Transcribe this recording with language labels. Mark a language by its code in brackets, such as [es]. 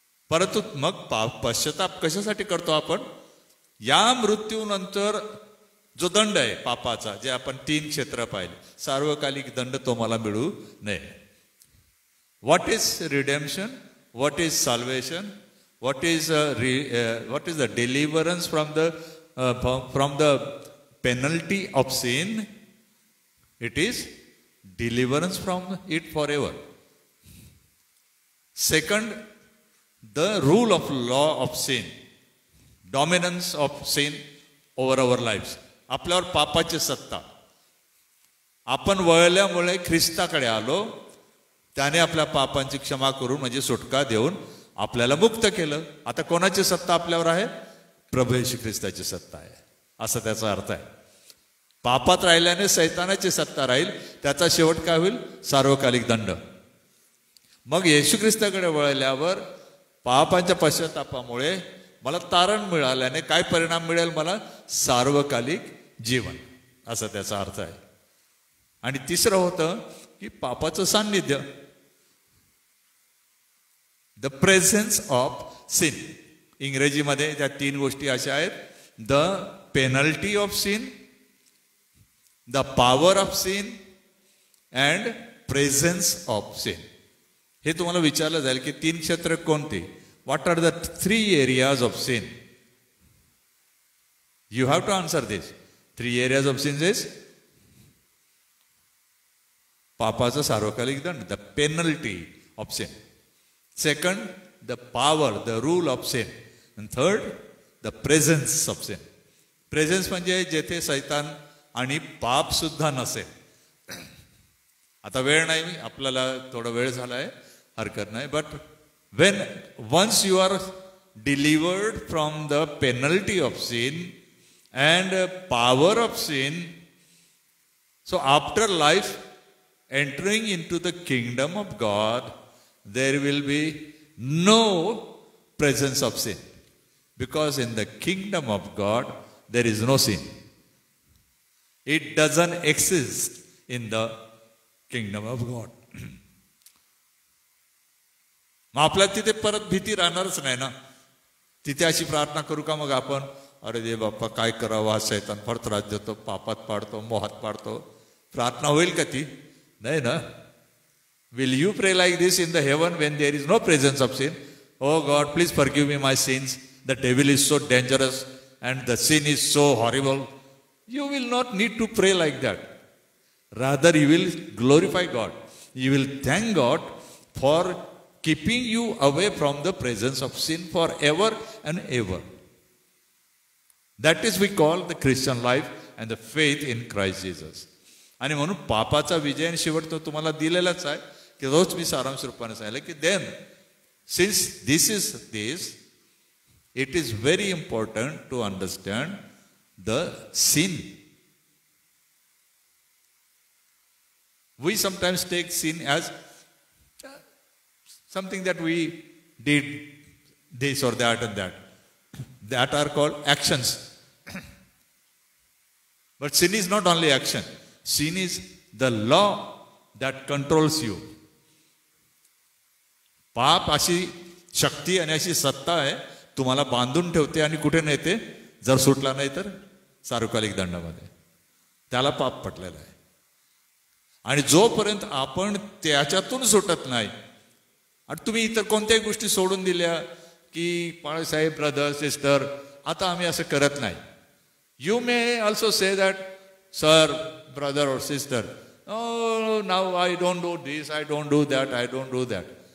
[mr] परंतु मग पश्चाताप कशासाठी करतो आपण? या मृत्यूनंतर जो दंड आहे पापाचा, जे आपण 3 क्षेत्र पाहिले, सार्वकालिक दंड तो मला मिळू नये. [en] What is redemption? What is salvation? What is the deliverance from the penalty of sin? It is deliverance from it forever. Second, the rule of law of sin, dominance of sin over our lives. [mr] आपल्यावर पापाची सत्ता. आपण वळल्यामुळे ख्रिस्ताकडे आलो, त्याने आपल्या पापांची क्षमा करून म्हणजे सुटका देऊन आपल्याला मुक्त केलं. आता कोणाची सत्ता आपल्यावर आहे? प्रभू येशू ख्रिस्ताची सत्ता आहे, असा त्याचा अर्थ आहे. पापात राहिल्याने सैतानाची सत्ता राहील, त्याचा शेवट काय होईल? सार्वकालिक दंड. मग येशू ख्रिस्ताकडे वळल्यावर पापांच्या पश्चातापामुळे मला तारण मिळाल्याने काय परिणाम मिळेल? मला सार्वकालिक जीवन, असा त्याचा अर्थ आहे. आणि तिसरं होतं की पापाचं सान्निध्य, [en] The presence of sin. [mr] इंग्रजीमध्ये त्या 3 गोष्टी अशा आहेत: [en] The penalty of sin, the power of sin and presence of sin. [mr] हे तुम्हाला विचारलं जाईल की 3 क्षेत्र कोणते? [en] What are the 3 areas of sin? You have to answer this. 3 areas of sin is [mr] पापाचा सार्वकालिक दंड, [en] the penalty of sin. Second, the power, the rule of sin. And third, the presence of sin. [mr] Presence म्हणजे जेथे सैतान आणि पाप सुद्धा नसेल. आता वेळ नाही, आपल्याला थोडा वेळ झालाय, हरकत नाही. [en] But when once you are delivered from the penalty of sin and power of sin, so after life entering into the kingdom of God, there will be no presence of sin, because in the kingdom of God there is no sin. It doesn't exist in the kingdom of God. [mr] मग आपल्याला तिथे परत भीती राहणारच नाही ना. तिथे अशी प्रार्थना करू का मग आपण, अरे दे बाप्पा काय करावा, शैतान फार त्रास देतो, पापात पाडतो, मोहात पाडतो. प्रार्थना होईल का ती? नाही ना. [en] Will you pray like this in the heaven when there is no presence of sin? Oh God, please forgive me my sins. The devil is so dangerous and the sin is so horrible. You will not need to pray like that. Rather, you will glorify God. You will thank God for keeping you away from the presence of sin forever and ever. That is we call the Christian life and the faith in Christ Jesus. [mr] आणि म्हणून पापाचा विजय आणि शेवट तो तुम्हाला दिलेलाच आहे की रोज मी सारांश रूपाने सांगितलं की [en] Then since this is this it is very important to understand the sin. We sometimes take sin as something that we did this or that and that. That are called actions. But sin is not only action. Sin is the law that controls you. [mr] पाप अशी शक्ती आणि अशी सत्ता आहे तुम्हाला बांधून ठेवते आणि कुठे नेते जर सुटला नाही तर सार्वकालिक दंडामध्ये. त्याला पाप पटलेला आहे. आणि जोपर्यंत आपण त्याच्यातून सुटत नाही आणि तुम्ही इतर कोणत्याही गोष्टी सोडून दिल्या की पाळसाहेब ब्रदर सिस्टर आता आम्ही असं करत नाही. [en] You may also say that sir brother और sister now I don't do this I don't do that I don't do that.